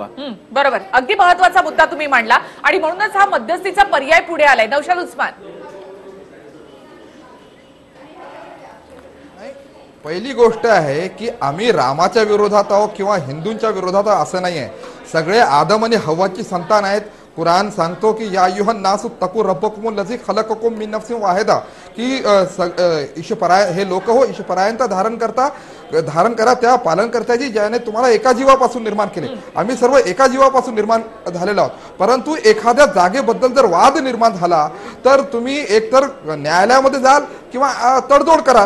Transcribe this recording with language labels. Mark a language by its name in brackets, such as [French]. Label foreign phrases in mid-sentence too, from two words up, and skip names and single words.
[Marathi] बरोबर, अगदी महत्वाचा मुद्दा तुम्ही मांडला आणि म्हणूनच हा मध्यस्थीचा पर्याय पुढे आलाय. नौशाद उस्मान, पहिली गोष्ट आहे की आम्ही रामाच्या विरोधात आहोत किंवा हिंदूंच्या विरोधात आहोत असं नाही आहे. सगळे आदम आणि हव्वाची संतान आहेत. कुराण सांगतो की [Arabic] يا أيها الناس اتقوا ربكم الذي خلقكم من نفس واحدة, [Marathi] की ईशपराय हे लोक हो, ईशपरायंता धारण करा त्या पालन करत्याची ज्याने तुम्हाला एका जीवापासून निर्माण केले. आम्ही सर्व एका जीवापासून निर्माण झालेलो आहोत. परंतु एखाद्या जागेबद्दल जर वाद निर्माण झाला तर तुम्ही एकतर न्यायालयामध्ये जाल किंवा तडजोड कराल.